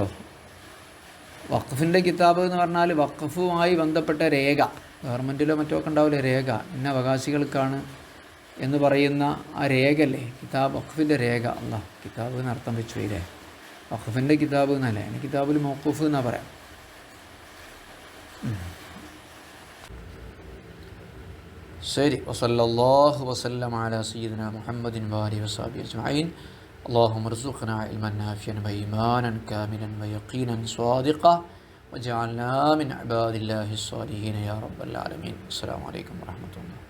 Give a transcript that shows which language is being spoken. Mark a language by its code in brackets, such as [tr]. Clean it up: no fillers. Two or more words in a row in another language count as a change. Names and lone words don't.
[ml] വഖഫിൻ്റെ കിതാബ് എന്ന് പറഞ്ഞാൽ വഖഫുമായി ബന്ധപ്പെട്ട രേഖ, ഗവൺമെൻറ്റിലോ മറ്റോ ഒക്കെ ഉണ്ടാവില്ലേ രേഖ, ഇന്ന അവകാശികൾക്കാണ് എന്ന് പറയുന്ന ആ രേഖയല്ലേ കിതാബ്, വഖഫിൻ്റെ രേഖ. അല്ലാ, കിതാബ് എന്ന് അർത്ഥം വെച്ചു ഇല്ലേ, വഖഫിൻ്റെ കിതാബ് എന്നല്ലേ, ഇനി [ar] كتاب الموقوف [ml] എന്നാ പറയാം. ശരി. [ar] وصلى الله وسلم على سيدنا محمد وآله وصحبه أجمعين. اللهم ارزقنا علما نافعا وإيمانا كاملا ويقينا صادقا وجعلنا من عباد الله الصالحين يا رب العالمين. السلام عليكم ورحمة الله.